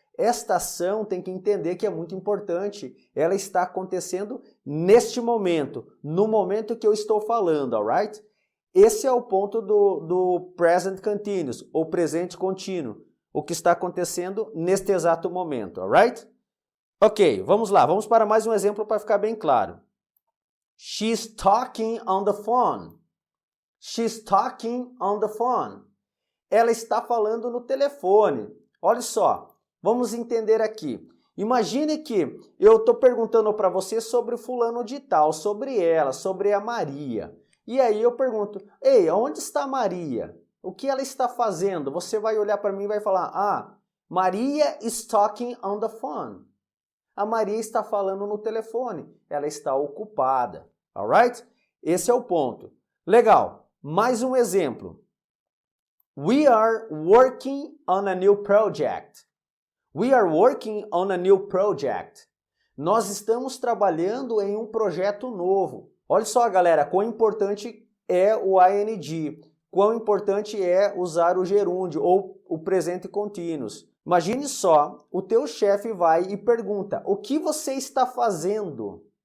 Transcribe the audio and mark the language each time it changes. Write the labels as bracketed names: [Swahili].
[Portuguese] Esta ação tem que entender que é muito importante. Ela está acontecendo neste momento, no momento que eu estou falando, alright? Esse é o ponto do Present Continuous, ou presente contínuo. O que está acontecendo neste exato momento, alright? Ok, vamos lá. Vamos para mais um exemplo para ficar bem claro. [English] She's talking on the phone. She's talking on the phone. [Portuguese] Ela está falando no telefone. Olha só, vamos entender aqui. Imagine que eu estou perguntando para você sobre o fulano de tal, sobre ela, sobre a Maria. E aí eu pergunto: ei, onde está a Maria? O que ela está fazendo? Você vai olhar para mim e vai falar: ah, Maria [English] is talking on the phone. [Portuguese] A Maria está falando no telefone. Ela está ocupada. Alright? Esse é o ponto. Legal. Mais um exemplo. [English] We are working on a new project. We are working on a new project. [Portuguese] Nós estamos trabalhando em um projeto novo. Olha só, galera, quão importante é o ing, quão importante é usar o gerúndio ou o presente contínuos. Imagine só, o teu chefe vai e pergunta: o que você está fazendo?